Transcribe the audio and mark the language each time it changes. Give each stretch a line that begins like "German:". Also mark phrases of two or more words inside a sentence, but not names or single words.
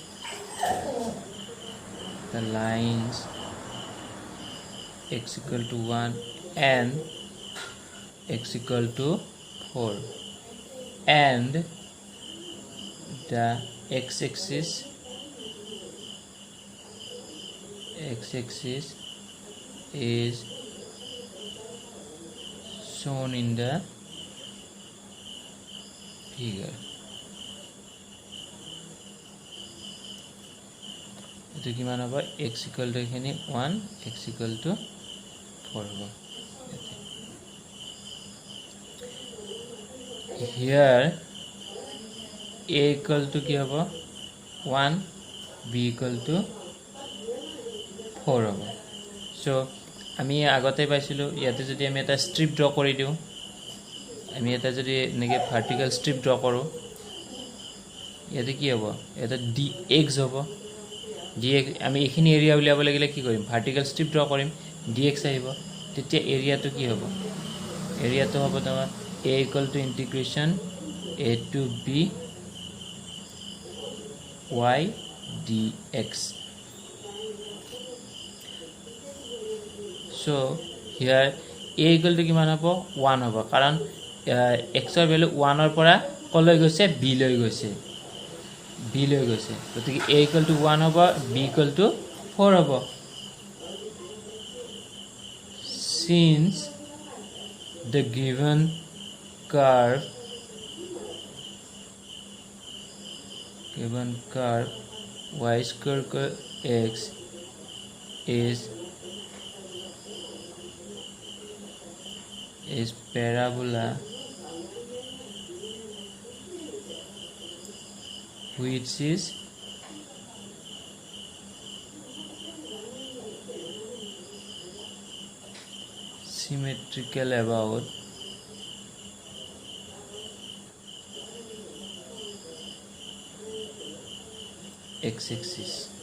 English: x equal to 1 and x equal to 4 and the x-axis is shown in the figure
Assamese: এটো কিমান হ'ব
English: x equal to এখানে 1 x equal to 4 হ'ব here a equal to
Assamese: কি হ'ব 1
English: b equal to
Assamese: 4 হ'ব সো আমি আগতে পাইছিলো ইয়াতে যদি আমি এটা স্ট্ৰিপ ড্ৰ কৰি দিও আমি এটা যদি নেগে
English: vertical strip draw
Assamese: কৰো ইয়াতে কি হ'ব এটা dx হ'ব dx আমি এখিনি এৰিয়া উলিয়াব লাগিলে কি কৰিম
English: vertical strip draw
Assamese: কৰিম dx আহিব তেতিয়া এৰিয়াটো কি হ'ব এৰিয়াটো হ'ব তোমাৰ
English: a equal to integration a to b y dx so here a equal to
Assamese: কিমান হ'ব 1 হ'ব কাৰণ x ৰ ভ্যালু 1 ৰ পৰা কলৈ গৈছে b লৈ গৈছে গতিকে
English: a equal to
Assamese: 1 হ'ব
English: b equal to
Assamese: 4 হ'ব
English: since the given curve given curve y square equal x is parabola which is symmetrical about x-axis.